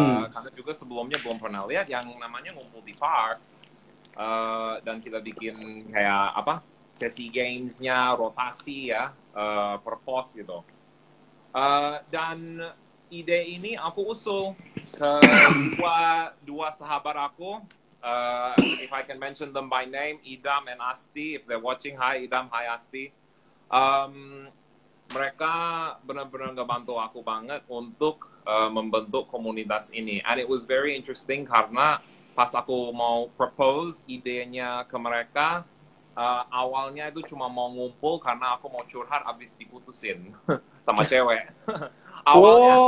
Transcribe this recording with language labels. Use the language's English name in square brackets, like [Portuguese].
[Indonesian] Karena juga sebelumnya belum pernah lihat yang namanya ngumpul di park. Dan kita bikin kayak apa sesi gamesnya rotasi ya per pos gitu. Dan ide ini aku usul ke dua sahabat aku. [English] If I can mention them by name, Idam and Asti. If they're watching, hi Idam, hi Asti. [Indonesian] Mereka benar-benar ngebantu aku banget untuk membentuk komunitas ini. [English] And it was very interesting [Indonesian] karena pas aku mau propose idenya ke mereka, awalnya itu cuma mau ngumpul karena aku mau curhat abis diputusin sama cewek. Awalnya.